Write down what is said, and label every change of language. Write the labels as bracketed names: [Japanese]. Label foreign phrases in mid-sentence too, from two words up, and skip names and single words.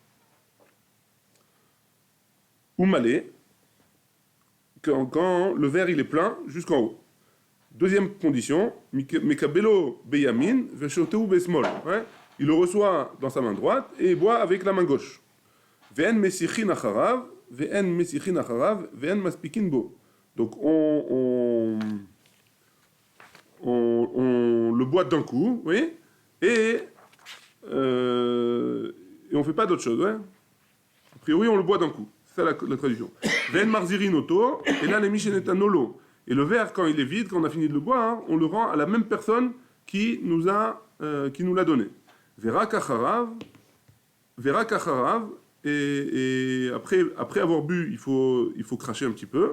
[Hebrew] ומלא, [French] quand le verre il est plein jusqu'en haut. Deuxième condition, [Hebrew] מקבלו בימין ושותהו בשמאל. [French] Il le reçoit dans sa main droite et il boit avec la main gauche. [Hebrew] ואין משיחין אחריו ואין מפסיקין בו. [French] Donc on le boit d'un coup, oui, et on fait pas d'autre chose, ouais. A priori, on le boit d'un coup. C'est ça la traduction. [Hebrew] ואין מחזירין אותו, [French] et là les mishenetanolo. Et le verre, quand il est vide, quand on a fini de le boire, hein, on le rend à la même personne qui nous l'a donné. [Hebrew] וירק אחריו, [French] et après avoir bu, il faut cracher un petit peu.